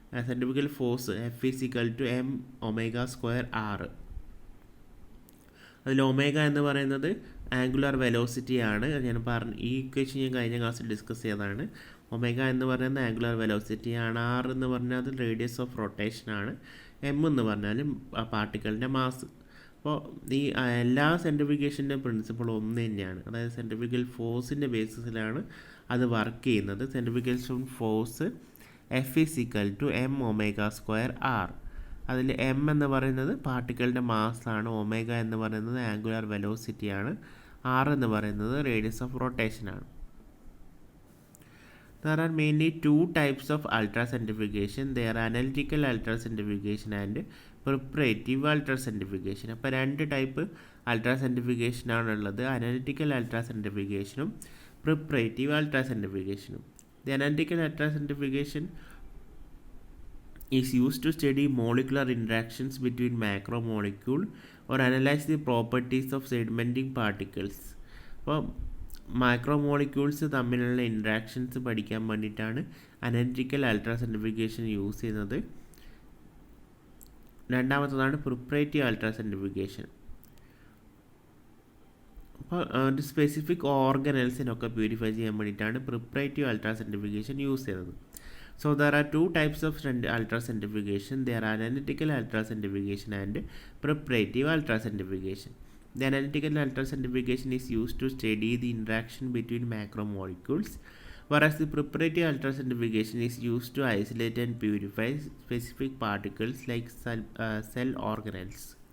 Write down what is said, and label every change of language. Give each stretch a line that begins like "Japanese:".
Malayalam: Centrifugal force F=m ω²r. അതിൽ omega എന്ന് പറയുന്നത് ആംഗുലർ വെലോസിറ്റി ആണ്. ഈ ഇക്വേഷൻ ഞാൻ കഴിഞ്ഞ ക്ലാസ്സിൽ ഡിസ്കസ് ചെയ്തതാണ്. ഒമേഗ എന്ന് പറയുന്നത് ആംഗുലർ വെലോസിറ്റി ആണ്. ആർ എന്ന് പറഞ്ഞാൽ റേഡിയസ് ഓഫ് റൊട്ടേഷൻ ആണ്. എം എന്ന് പറഞ്ഞാൽ പാർട്ടിക്കിളിൻ്റെ മാസ്. അപ്പോൾ ഈ എല്ലാ സെൻട്രിഫിക്കേഷൻ്റെ പ്രിൻസിപ്പിൾ ഒന്ന് തന്നെയാണ്. അതായത് സെൻട്രിഫിക്കൽ ഫോഴ്സിൻ്റെ ബേസിസിലാണ് അത് വർക്ക് ചെയ്യുന്നത്. സെൻട്രിഫിക്കേഷൻ ഫോഴ്സ് F=m ω²r. അതിൽ എം എന്ന് പറയുന്നത് പാർട്ടിക്കിളിൻ്റെ മാസാണ്, ഒമേഗ എന്ന് പറയുന്നത് ആംഗുലർ വെലോസിറ്റിയാണ്, ആർ എന്ന് പറയുന്നത് radius of റൊട്ടേഷനാണ്.
English: There are mainly two types of ultracentrifugation. They are analytical ultracentrifugation and preparative ultracentrifugation.
Malayalam: അപ്പോൾ രണ്ട് ടൈപ്പ് അൾട്രാസെൻട്രിഫിക്കേഷൻ ആണുള്ളത്, analytical അൾട്രാസെൻട്രിഫിക്കേഷനും പ്രിപ്പറേറ്റീവ് അൾട്രാസെൻട്രിഫിക്കേഷനും.
English: The analytical ultracentrifugation is used to study molecular interactions between macromolecule or analyze the properties of sedimenting particles.
Malayalam: അപ്പോൾ മൈക്രോമോളിക്യൂൾസ് തമ്മിലുള്ള interactions പഠിക്കാൻ വേണ്ടിയിട്ടാണ് analytical അൾട്രാസെൻട്രിഫിക്കേഷൻ use ചെയ്യുന്നത്. രണ്ടാമത്തതാണ് പ്രിപ്പറേറ്റീവ് അൾട്രാസെൻട്രിഫിക്കേഷൻ. അപ്പോൾ ഒരു സ്പെസിഫിക് ഓർഗനൽസിനൊക്കെ പ്യൂരിഫൈ ചെയ്യാൻ വേണ്ടിയിട്ടാണ് പ്രിപ്പറേറ്റീവ് അൾട്രാസെൻട്രിഫിക്കേഷൻ യൂസ് ചെയ്യുന്നത്.
English: So there are two types of ultracentrifugation. They are analytical ultracentrifugation and preparative ultracentrifugation. The analytical ultracentrifugation is used to study the interaction between macromolecules, whereas the preparative ultracentrifugation is used to isolate and purify specific particles like cell organelles.